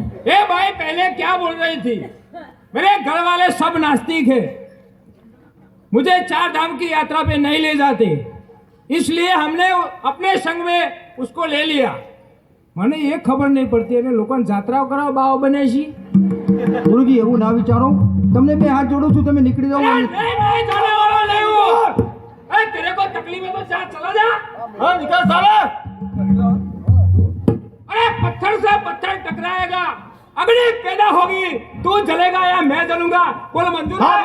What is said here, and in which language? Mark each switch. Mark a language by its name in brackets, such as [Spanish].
[Hindi] ये भाई पहले क्या बोल रही थी? मेरे घर वाले सब नास्तिक है, मुझे 4 धाम की यात्रा पे नहीं ले जाते, इसलिए हमने अपने संग में उसको ले लिया। [Gujarati] મને એ ખબર નહીં પડતી અને લોકોને જાત્રાઓ કરાવ બાવ બને છે। ગુરુજી એવું ના વિચારો, તમને બે હાથ જોડું છું, તમે નીકળી જાઓ। [Hindi] नहीं जाने वाला नहीं हूँ। अरे तेरे को तकलीफ है तो जा, चला जा। हाँ निकल साले। अरे पत्थर से पत्थर टकराएगा, अग्नि पैदा होगी, तू जलेगा या मैं जलूंगा, बोल मंजूर है?